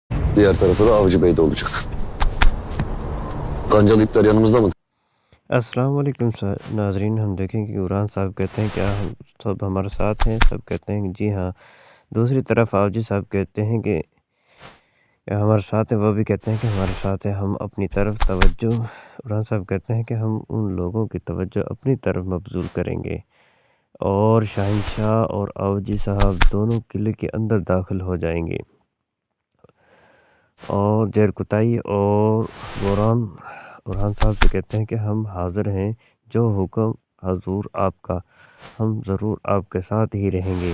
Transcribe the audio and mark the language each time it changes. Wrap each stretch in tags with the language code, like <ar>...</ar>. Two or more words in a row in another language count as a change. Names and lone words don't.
<tr>Diğer tarafı da Avcı Bey'de olacak. Kancalı ipler yanımızda mı?</tr> <ar>السلام عليكم</ar> <hi>नाजरीन। हम देखें कि कुरान साहब कहते हैं क्या हम सब हमारे साथ हैं? सब कहते हैं कि जी हाँ। दूसरी तरफ आपजी साहब कहते हैं कि क्या हमारे साथ हैं? वो भी कहते हैं कि हमारे साथ हैं। हम अपनी तरफ तवज्जो कुरान साहब कहते हैं कि हम उन लोगों की तवज्जो अपनी तरफ मबज़ूल करेंगे और शहंशाह और आवजी साहब दोनों किले के अंदर दाखिल हो जाएंगे और जरकुताई और बुरहान बुरहान साहब से कहते हैं कि हम हाज़िर हैं, जो हुक्म हज़ूर आपका, हम ज़रूर आपके साथ ही रहेंगे।</hi>